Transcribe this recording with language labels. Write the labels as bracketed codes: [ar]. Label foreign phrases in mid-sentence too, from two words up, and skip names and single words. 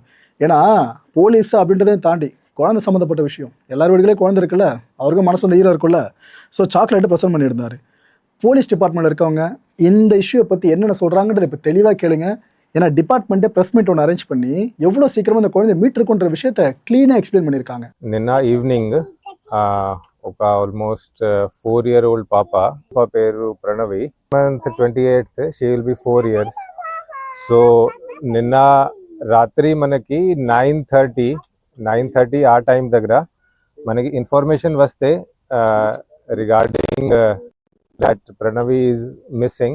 [ta] ஏன்னா போலீஸ் அப்படின்றதையும் தாண்டி குழந்தை சம்மந்தப்பட்ட விஷயம், எல்லார் வீடுகளே குழந்தை இருக்குல்ல, அவருக்கும் மனசு வந்து ஈரம் இருக்குல்ல. ஸோ [en] chocolate present [ta] பண்ணியிருந்தார். [en] police department [ta] இருக்கவங்க இந்த இஷ்யூவை பற்றி என்னென்ன சொல்கிறாங்கன்றதை இப்போ தெளிவாக கேளுங்க. ஏன்னா டிபார்ட்மெண்ட்டே [en] press meet [ta] ஒன்று அரேஞ்ச் பண்ணி எவ்வளோ சீக்கிரமாக அந்த குழந்தை மீட்டிருக்குன்ற விஷயத்த [en] clean explain [ta] பண்ணியிருக்காங்க. [te] నిన్న ఈవినింగ్ ఒక [en] almost 4-year-old [te] పాప పేరు ప్రణవి, [en] month 28th she will be 4 years. [te] సో నిన్న రాత్రి మనకి 9:30 ఆ టైం దగ్గర మనకి ఇన్ఫర్మేషన్ వస్తే [en] regarding that Pranavi is missing.